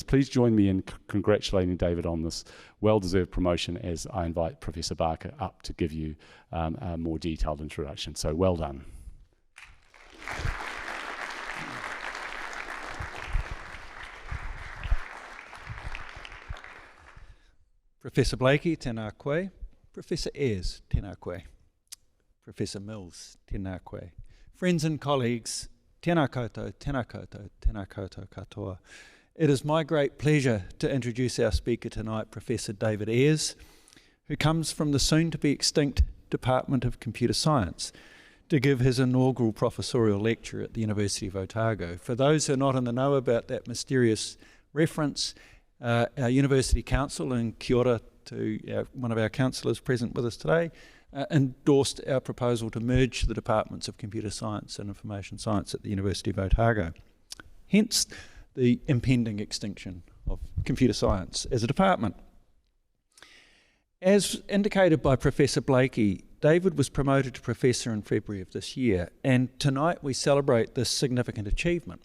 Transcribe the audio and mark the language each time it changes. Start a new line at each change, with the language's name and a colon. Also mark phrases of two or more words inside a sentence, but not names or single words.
English: Please join me in congratulating David on this well-deserved promotion as I invite Professor Barker up to give you a more detailed introduction. So well done. Professor Blakey,
Māori: tēnā koe.
English: Professor Ayers,
Māori: tēnā koe.
English: Professor Mills,
Māori: tēnā koe.
English: Friends and colleagues,
Māori: tēnā koutou, tēnā koutou, tēnā koutou katoa.
English: It is my great pleasure to introduce our speaker tonight, Professor David Ayers, who comes from the soon-to-be extinct Department of Computer Science to give his inaugural professorial lecture at the University of Otago. For those who are not in the know about that mysterious reference, our University Council, and
Māori: kia ora
English: to one of our councillors present with us today, endorsed our proposal to merge the Departments of Computer Science and Information Science at the University of Otago. Hence the impending extinction of computer science as a department. As indicated by Professor Blakey, David was promoted to professor in February of this year, and tonight we celebrate this significant achievement.